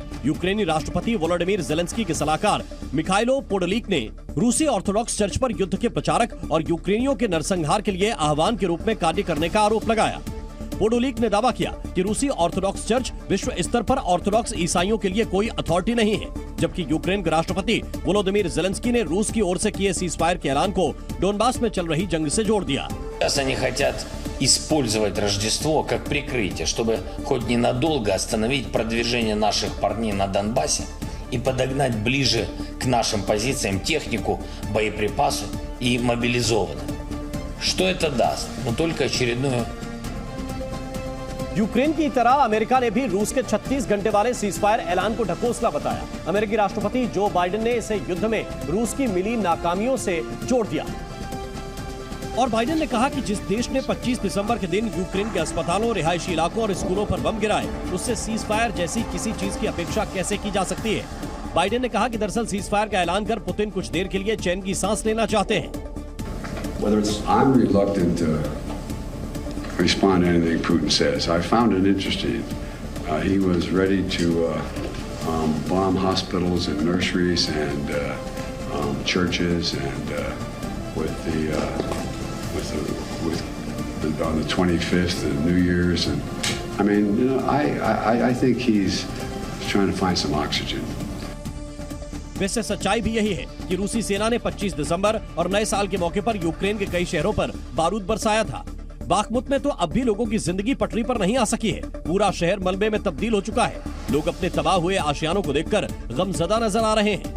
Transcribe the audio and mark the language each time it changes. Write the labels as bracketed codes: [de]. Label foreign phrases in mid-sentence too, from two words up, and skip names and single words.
[hi] यूक्रेनी राष्ट्रपति वोलोदिमीर ज़ेलेंस्की के सलाहकार मिखाइलो पोडोलिक ने रूसी ऑर्थोडॉक्स चर्च पर युद्ध के प्रचारक और यूक्रेनियों के नरसंहार के लिए आह्वान के रूप में कार्य करने का आरोप लगाया। पोडोलिक ने दावा किया कि रूसी ऑर्थोडॉक्स चर्च विश्व स्तर पर ऑर्थोडॉक्स ईसाइयों के लिए कोई अथॉरिटी नहीं है, जबकि यूक्रेन के राष्ट्रपति वोलोदिमीर ज़ेलेंस्की ने रूस की ओर से किए [en] cease fire [hi] के ऐलान को डोनबास में चल रही जंग से जोड़ दिया। [ru] Они хотят использовать Рождество как прикрытие, чтобы хоть ненадолго остановить продвижение наших парней на Донбассе и подогнать ближе к нашим позициям технику, боеприпасы и мобилизованных. Что это даст? Ну, только очередную... [hi] यूक्रेन की तरह अमेरिका ने भी रूस के 36 घंटे वाले सीजफायर ऐलान को ढकोसला बताया। अमेरिकी राष्ट्रपति जो बाइडेन ने इसे युद्ध में रूस की मिली नाकामियों से जोड़ दिया और बाइडेन ने कहा कि जिस देश ने 25 दिसंबर के दिन यूक्रेन के अस्पतालों, रिहायशी इलाकों और स्कूलों पर बम गिराए, उससे सीजफायर जैसी किसी चीज की अपेक्षा कैसे की जा सकती है। बाइडेन ने कहा कि दरअसल सीजफायर का ऐलान कर पुतिन कुछ देर के लिए चैन की सांस लेना चाहते हैं। [en] Respond to anything Putin says. I found it interesting. He was ready to bomb hospitals and nurseries and churches and on the 25th and New Year's, and I mean, you know, I think he's trying to find some oxygen. [hi] वैसे सच्चाई भी यही है कि रूसी सेना ने 25 दिसंबर और नए साल के मौके पर यूक्रेन के कई शहरों पर बारूद बरसाया था। बाखमुत में तो अब भी लोगों की जिंदगी पटरी पर नहीं आ सकी है। पूरा शहर मलबे में तब्दील हो चुका है। लोग अपने तबाह हुए आशियानों को देखकर गमज़दा नजर आ रहे हैं।